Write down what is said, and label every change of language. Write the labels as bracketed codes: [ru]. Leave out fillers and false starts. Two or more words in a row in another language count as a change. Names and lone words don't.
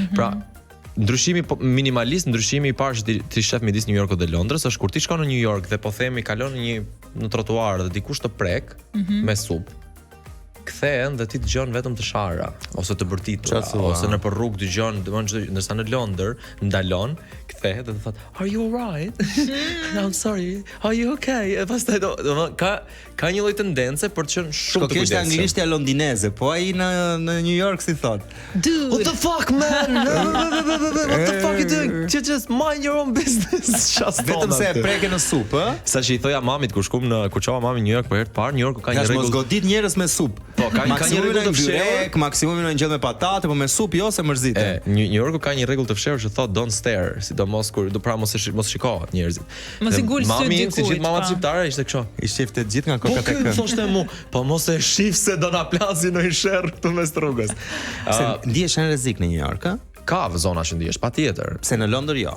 [sq] Pra, ndryshimi minimalist, ndryshimi I parë që ti shef midis New Yorkut dhe Londrës është kur ti shkon në New York dhe po themi kalon në trotuar dhe dikush të prek me supë. Kthehen dhe ti dëgjon vetëm të shara ose të bërtitura ose në për rrugë dëgjon, ndërsa në Londër ndalon, kthehet dhe thot, [en] "Are you alright?" "I'm sorry. Are you okay?" [sq] E pastaj ka një lloj tendence për të qenë shumë të kujdesshëm. Kjo është anglishtja londineze, po ai në New York si thot, [en] "Dude, what the fuck, man? What the fuck you doing? Just mind your own business." [sq] Vetëm se e preke në supë, ë? Sa që I thoja mamit kur çova mami në New York për herë të parë, New Yorku ka një rregull. Mos godit njerëz me supë. Po, ka një rregull të fshehur, maksimumin në ngjell me patate, po me supë jo se mërziten. New Yorku ka një rregull të fshehur që thot [en] don't stare, [sq] sidomos kur do pra mos shikohet njerëzit. Mos I gul sy dikujt. Mami, si gjithë mamat shqiptare ishte kështu. I shifte gjithë nga koka tek. Po thoshte mu, po mos e shif se do na plasin në sherr këtu mes rrugës. Se ndihesh në rrezik në New York, ë? Ka zona që ndihesh, patjetër. Se në Londër jo.